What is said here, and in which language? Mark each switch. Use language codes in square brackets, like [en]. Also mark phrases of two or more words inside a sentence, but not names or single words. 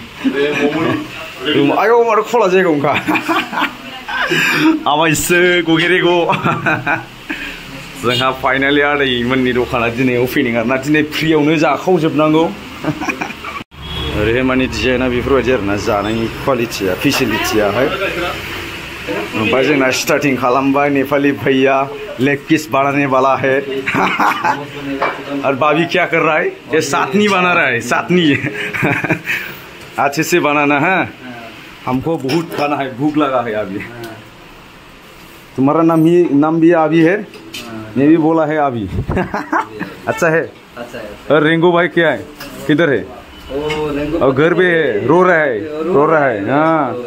[brx] आयौ माथो खला जायगायावनोखा आमायसो गगेरेगौ जोंहा फाइनालि आदैमोननि दखाना दिनै अपेनिं आरोना दिनै फ्रियावनो जाखावजोबनांगौ ओरैहाय माने डिजाइना बेफोरबायदि आरोना जानायनि क्वालिटिया फेसिलिटियाहाय ओमफ्राय जोंना स्टार्टिं खालामबाय [hi] नेपाली भैया लेग पीस बनाने वाला है और भाभी क्या कर रहा है ये चाटनी बना रहा है चाटनी अच्छे से बनाना है हमको बहुत खाना है भूख लगा है अभी तुम्हारा नाम भी अभी है मैं भी बोला है अभी अच्छा है और रेंगो भाई क्या है किधर है और घर पे रो रहा है हाँ